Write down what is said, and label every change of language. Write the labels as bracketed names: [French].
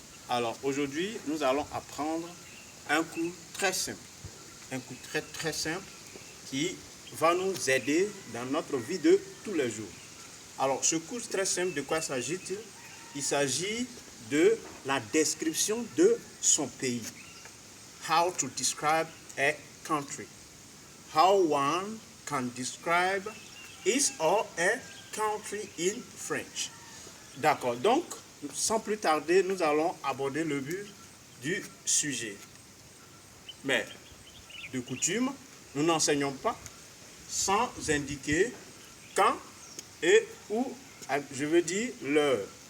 [French] Alors aujourd'hui, nous allons apprendre un cours très simple. Un cours très simple qui va nous aider dans notre vie de tous les jours. Alors, ce cours très simple, de quoi s'agit-il? Il s'agit de la description de son pays. [English] How to describe a country. How one can describe his or a country in French. [French] D'accord, donc, sans plus tarder, nous allons aborder le but du sujet. Mais, de coutume, nous n'enseignons pas sans indiquer quand et où, je veux dire l'heure.